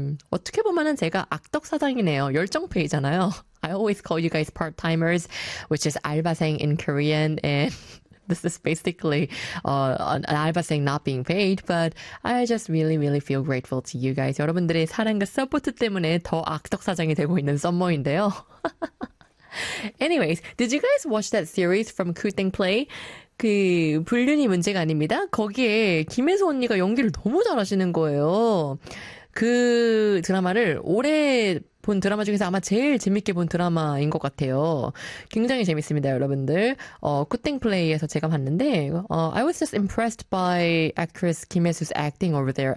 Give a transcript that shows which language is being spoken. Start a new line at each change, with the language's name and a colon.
Korean: 어떻게 보면은 제가 악덕 사장이네요. 열정페이잖아요.
English: I always call you guys part-timers, which is 알바생 in Korean, and this is basically an 알바생 not being paid, but I just really, really feel grateful to you guys.
Korean: 여러분들의 사랑과 서포트 때문에 더 악덕 사장이 되고 있는 썸머인데요.
English: Anyways, did you guys watch that series from Ku Teng Play?
Korean: 그 불륜이 문제가 아닙니다. 거기에 김혜수 언니가 연기를 너무 잘하시는 거예요. 그 드라마를 올해 본 드라마 중에서 아마 제일 재밌게 본 드라마인 것 같아요. 굉장히 재밌습니다, 여러분들. 쿠팅플레이에서 제가 봤는데,
English: I was just impressed by actress Kim Hae-soo's acting over there.